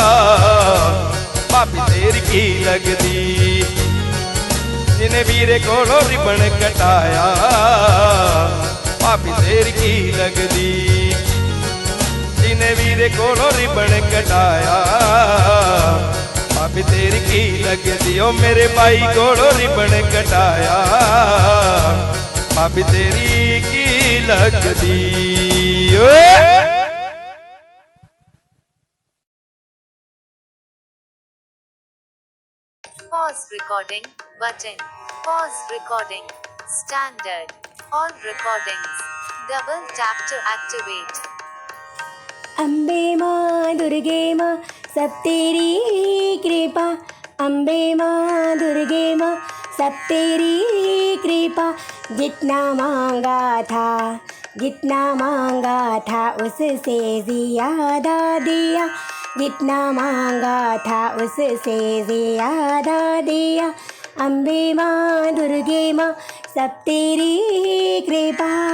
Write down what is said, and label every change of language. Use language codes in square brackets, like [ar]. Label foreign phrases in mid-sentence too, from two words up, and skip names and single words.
[pa] ਭਾਬੀ ਤੇਰੀ ਕੀ ਲਗਦੀ ਜਿਨੇ ਵੀਰੇ ਕੋਲੋਂ ਰਿਬਨ ਕਟਾਇਆ ਭਾਬੀ ਤੇਰੀ ਕੀ ਲਗਦੀ ਜਿਨੇ ਵੀਰੇ ਕੋਲੋਂ ਰਿਬਨ ਕਟਾਇਆ ਭਾਬੀ ਤੇਰੀ ਕੀ ਲਗਦੀ ਓ ਮੇਰੇ ਭਾਈ ਕੋਲੋਂ ਰਿਬਨ ਕਟਾਇਆ ਭਾਬੀ ਤੇਰੀ ਕੀ ਲਗਦੀ ਓਏ [en] Pause recording button. Pause recording. Standard. All recordings. Double tap to activate. [hi] अम्बे माँ दुर्गे माँ सब तेरी कृपा अम्बे माँ दुर्गे माँ सब तेरी कृपा जितना मांगा था उससे ज़्यादा दिया जितना मांगा था उससे ज़्यादा दिया अम्बे माँ दुर्गे माँ सब तेरी कृपा